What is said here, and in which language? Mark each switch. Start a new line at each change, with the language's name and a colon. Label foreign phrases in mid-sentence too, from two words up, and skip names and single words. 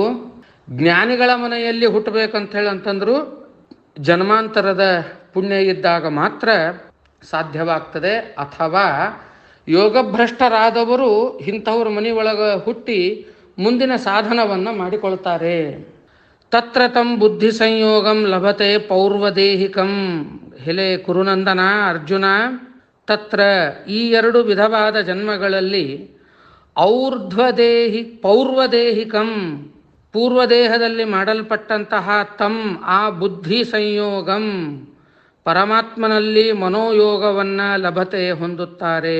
Kannada: ಜ್ಞಾನಿಗಳ ಮನೆಯಲ್ಲಿ ಹುಟ್ಟಬೇಕಂತೇಳಂತಂದ್ರು ಜನ್ಮಾಂತರದ ಪುಣ್ಯ ಇದ್ದಾಗ ಮಾತ್ರ ಸಾಧ್ಯವಾಗ್ತದೆ. ಅಥವಾ ಯೋಗಭ್ರಷ್ಟರಾದವರು ಇಂಥವ್ರ ಮನೆಯೊಳಗೆ ಹುಟ್ಟಿ ಮುಂದಿನ ಸಾಧನವನ್ನು ಮಾಡಿಕೊಳ್ತಾರೆ.
Sanskrit: ತತ್ರ ತಂ ಬುದ್ಧಿ ಸಂಯೋಗಂ ಲಭತೆ ಪೌರ್ವದೇಹಿಕಂ.
Kannada: ಹೆಲೆ ಕುರುನಂದನ ಅರ್ಜುನ, ತತ್ರ ಈ ಎರಡು ವಿಧವಾದ ಜನ್ಮಗಳಲ್ಲಿ ಪೌರ್ವದೇಹಿಕಂ ಪೂರ್ವದೇಹದಲ್ಲಿ ಮಾಡಲ್ಪಟ್ಟಂತಹ ತಂ ಆ
Sanskrit: ಬುದ್ಧಿ ಸಂಯೋಗಂ
Kannada: ಪರಮಾತ್ಮನಲ್ಲಿ ಮನೋಯೋಗವನ್ನು ಲಭತೆ ಹೊಂದುತ್ತಾರೆ.